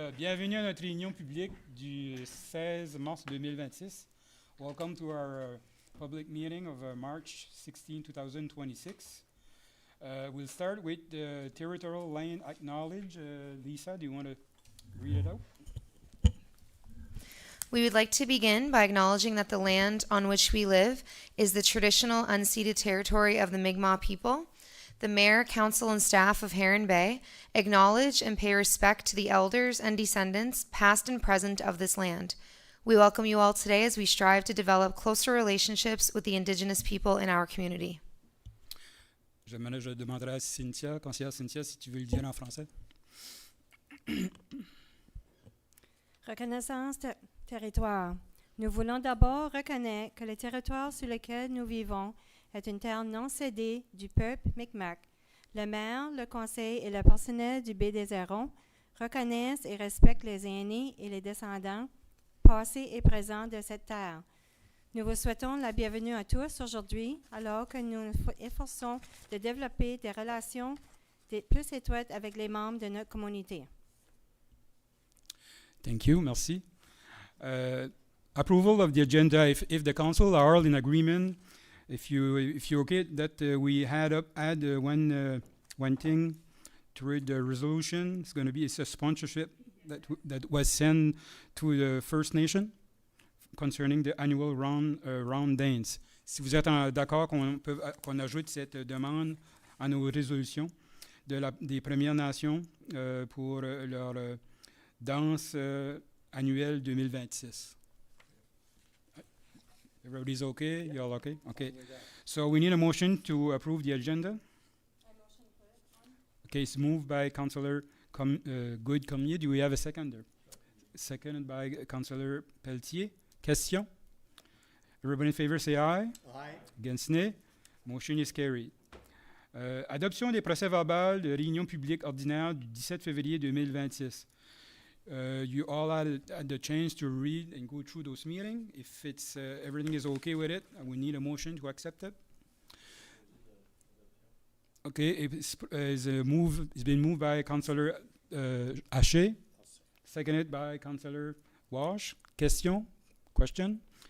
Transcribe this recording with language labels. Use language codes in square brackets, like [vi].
[fr] Bienvenue à notre réunion publique du 16 mars 2026. [en] Welcome to our public meeting of March 16, 2026. We'll start with the territorial line acknowledge. Lisa, do you want to read it out? We would like to begin by acknowledging that the land on which we live is the traditional unceded territory of the Mi'kmaq people. The mayor, council, and staff of Heron Bay acknowledge and pay respect to the elders and descendants, past and present, of this land. We welcome you all today as we strive to develop closer relationships with the Indigenous people in our community. [fr] Je demanderai à Cynthia, conseillère Cynthia, si tu veux le dire en français. Reconnaissance territoire. Nous voulons d'abord reconnaître que le territoire sur lequel nous vivons est une terre non cédée du peuple Mi'kmaq. Le maire, le conseil et le personnel du Baie des Hérons reconnaissent et respectent les aînés et les descendants passés et présents de cette terre. Nous vous souhaitons la bienvenue à tous aujourd'hui, alors que nous nous efforçons de développer des relations plus étroites avec les membres de notre communauté. [en] Thank you, merci. Approval of the agenda. If the council are all in agreement, if you okay that we add one thing to read the resolution, it's going to be a sponsorship that was sent to the First Nation concerning the annual round dance. [fr] Si vous êtes d'accord qu'on ajoute cette demande à nos résolutions des Premières Nations pour leur danse annuelle 2026. [en] Everybody's okay? You all okay? Okay. So we need a motion to approve the agenda. Okay, it's moved by Councillor Good Commier. Do we have a seconder? Seconded by Councillor Pelletier. Question? Everybody in favor say aye. Aye. Against nay? Motion is carried. [fr] Adoption des procès-verbaux de réunion publique ordinaire du 17 février 2026. [en] You all had the chance to read and go through those meetings. If it's everything is okay with it, we need a motion to accept it. Okay, it's been moved by Councillor Haché, seconded by Councillor Walsh. Question?